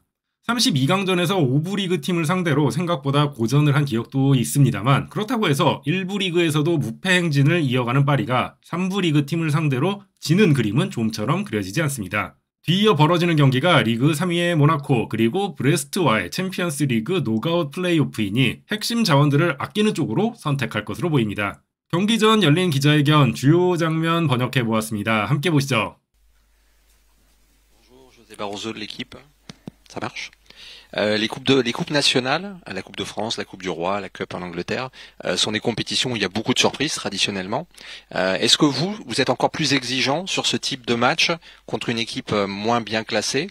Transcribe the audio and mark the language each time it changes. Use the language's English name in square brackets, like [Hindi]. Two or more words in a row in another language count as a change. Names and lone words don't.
[Korean] 32강전에서 5부 리그 팀을 상대로 생각보다 고전을 한 기억도 있습니다만 그렇다고 해서 1부 리그에서도 무패 행진을 이어가는 파리가 3부 리그 팀을 상대로 지는 그림은 좀처럼 그려지지 않습니다. 뒤이어 벌어지는 경기가 리그 3위의 모나코 그리고 브레스트와의 챔피언스 리그 노가웃 플레이오프이니 핵심 자원들을 아끼는 쪽으로 선택할 것으로 보입니다. 경기 전 열린 기자회견 주요 장면 번역해 보았습니다. 함께 보시죠. [French] Bonjour, José Barroso de l'équipe. Ça marche? Les coupes nationales, la Coupe de France, la Coupe du Roi, la Cup en Angleterre, sont des compétitions où il y a beaucoup de surprises traditionnellement. Est-ce que vous êtes encore plus exigeant sur ce type de match contre une équipe moins bien classée?